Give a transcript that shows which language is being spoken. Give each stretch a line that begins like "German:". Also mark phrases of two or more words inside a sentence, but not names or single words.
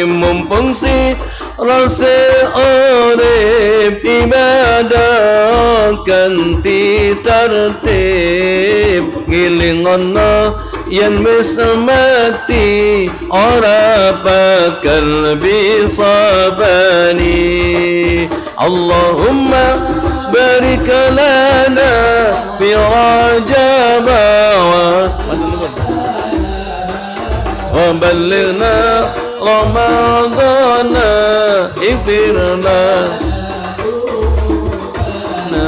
Javanese: Mumpung sira urip ibadah kanthi tertib, ngilingono yen wis mati ora bakal bisa bani.
Arabic: اللهم بارك لنا في رجب وبلغنا رمضان اغفر لنا.